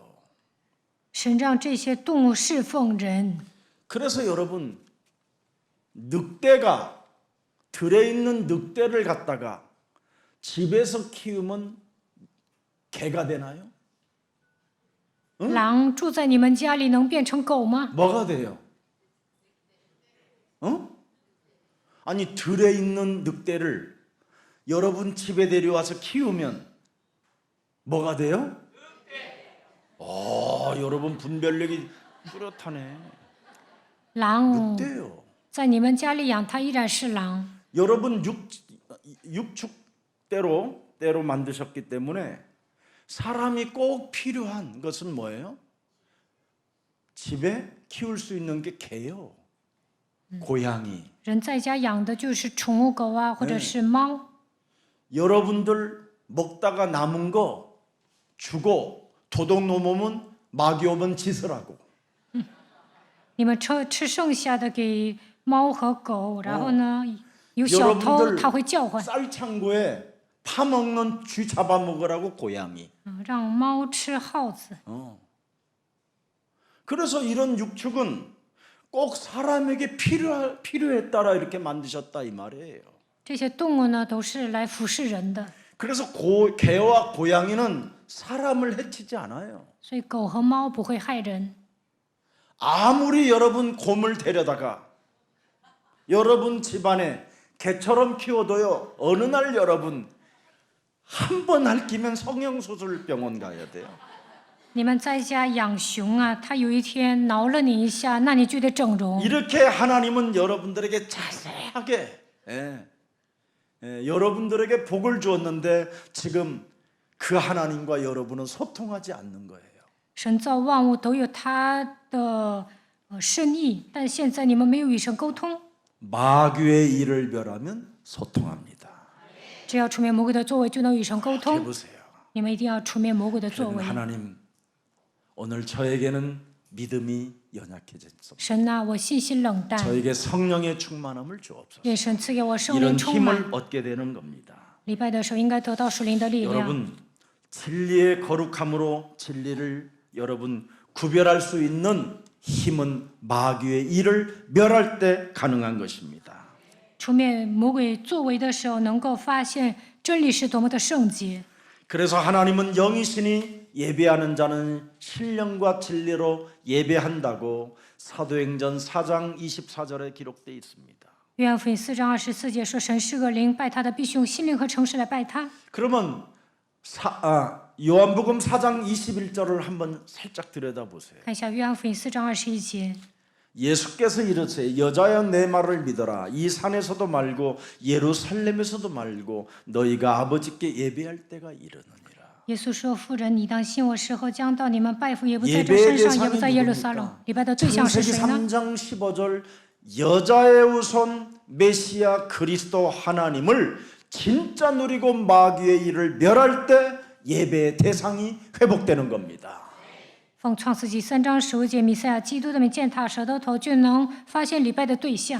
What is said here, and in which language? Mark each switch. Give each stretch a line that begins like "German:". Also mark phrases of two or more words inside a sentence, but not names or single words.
Chinese: 神让这些动物侍奉人，
Korean: 그래서 여러분 늑대가 들에 있는 늑대를 갖다가 집에서 키우면 개가 되나요?
Chinese: 狼住在你们家里能变成狗吗？
Korean: 뭐가 돼요? 아니 들에 있는 늑대를 여러분 집에 데려와서 키우면 뭐가 돼요? 여러분 분별력이 뚜렷하네.
Chinese: 狼
Korean: 늑대요.
Chinese: 在你们家里养，它依然是狼。
Korean: 여러분 육축대로 만드셨기 때문에 사람이 꼭 필요한 것은 뭐예요? 집에 키울 수 있는 게 개요. 고양이.
Chinese: 人在家养的就是宠物狗啊，或者是猫。
Korean: 여러분들 먹다가 남은 거 주고 도둑 넘으면 마귀 오면 짓을 하고.
Chinese: 你们吃剩下的给猫和狗，然后呢，有小偷
Korean: 여러분들
Chinese: 它会叫唤，
Korean: 쌀창고에 파먹는 쥐 잡아먹으라고 고양이.
Chinese: 让猫吃耗子。
Korean: 그래서 이런 육축은 꼭 사람에게 필요에 따라 이렇게 만드셨다 이 말이에요.
Chinese: 这些动物呢，都是来服侍人的，
Korean: 그래서 개와 고양이는 사람을 해치지 않아요.
Chinese: 所以狗和猫不会害人。
Korean: 아무리 여러분 곰을 데려다가 여러분 집안에 개처럼 키워도요, 어느 날 여러분 한 번 핥히면 성형수술병원 가야 돼요.
Chinese: 你们在家养熊啊，它有一天挠了你一下，那你就得整容。
Korean: 이렇게 하나님은 여러분들에게 자세하게 여러분들에게 복을 주었는데 지금 그 하나님과 여러분은 소통하지 않는 거예요.
Chinese: 神造万物都有他的深意，但现在你们没有与神沟通。
Korean: 마귀의 일을 멸하면 소통합니다.
Chinese: 只要出灭魔鬼的作为，就能与神沟通。
Korean: 해보세요.
Chinese: 你们一定要出灭魔鬼的作
Korean: 그러면
Chinese: 为。
Korean: 하나님 오늘 저에게는 믿음이 연약해졌습니다.
Chinese: 神呐、我信心冷淡，
Korean: 저에게 성령의 충만함을 주옵소서.
Chinese: 愿神赐给我圣灵
Korean: 이런
Chinese: 充满。
Korean: 힘을 얻게 되는 겁니다.
Chinese: 礼拜的时候应该得到属灵的力量。
Korean: 여러분 진리의 거룩함으로 진리를 여러분 구별할 수 있는 힘은 마귀의 일을 멸할 때 가능한 것입니다.
Chinese: 出灭魔鬼作为的时候，能够发现真理是多么的圣洁。
Korean: 그래서 하나님은 영이시니 예배하는 자는 신령과 진리로 예배한다고 사도행전 4장 24절에 기록되어 있습니다.
Chinese: 约翰福音4章24节说：“神是个灵，拜他的必须用心灵和诚实来拜他。”
Korean: 그러면 요한복음 4장 21절을 한번 살짝 들여다보세요.
Chinese: 看一下约翰福音4章21节，
Korean: 예수께서 이르시되 여자여 내 말을 믿어라. 이 산에서도 말고 예루살렘에서도 말고 너희가 아버지께 예배할 때가 이르느니라.
Chinese: 耶稣说：“妇人，你当信我时候将到，你们拜父也不在这山上，也不在耶路撒冷。” 礼拜的对象是 창세기 谁呢？
Korean: 3장 15절 여자의 우선 메시아 그리스도 하나님을 진짜 누리고 마귀의 일을 멸할 때 예배의 대상이 회복되는 겁니다.
Chinese: 奉创世纪3章15节，弥赛亚基督的名践踏蛇的头，就能发现礼拜的对象。